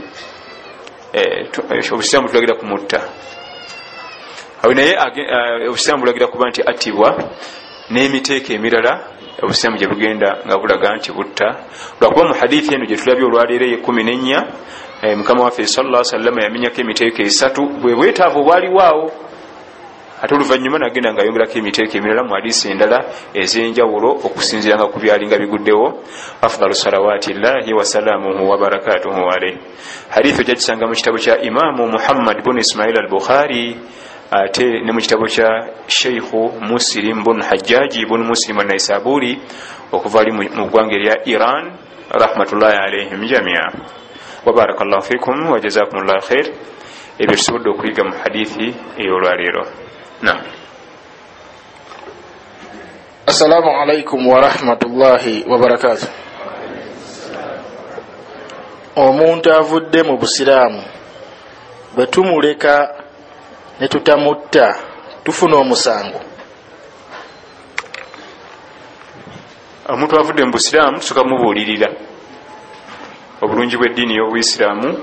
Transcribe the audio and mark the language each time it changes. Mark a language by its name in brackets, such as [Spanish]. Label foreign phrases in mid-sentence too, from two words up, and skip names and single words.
[Ganda] Obusiraamu tulagira kumutta. Awo naye obusiraamu bulagira kuba nti attibwa, n'emiteeko emirala obusiraamu gye bugenda nga bulaga nti butta. Lwakuba mu hadithi eno gye tulabye olwaleero 14 Mukama waffe [Arabic] صلى الله عليه وسلم [Ganda] yamenyako emiteeko 3 bwe bwetaavu bwaliwaawo. Ate oluvannyuma nagenda nga yongerako emiteeko emirala mu hadiisi endala ez'enjawulo okusinziiranga ku byalinga biguddewo. [Arabic] أفضل صلوات الله وسلامه وبركاته عليه. [Ganda] Hadithi gyagisanga mu kitabo kya Imaamu Muhammad bin Ismail al-Bukhari, ate ne mu kitabo kya Sheikhu Muslim bin Hajjaji bin Muslim an-Naisaburi okuva ali mu ggwanga erya Iran [Arabic] رحمة الله عليهم جميعا. وبارك الله فيكم وجزاكم الله خير. [Ganda] Ebyo tusobodde okuyiga mu hadithi ey'olwaleero. Naam. [Arabic] السلام عليكم ورحمة الله وبركاته. [Ganda] Omuntu avudde mu busiraamu bwe tumuleka ne tutamutta tufuna omusango. Omuntu avudde mu busiraamu tusoka mubuulirira obulungi bw'eddiini y'obuyisiraamu.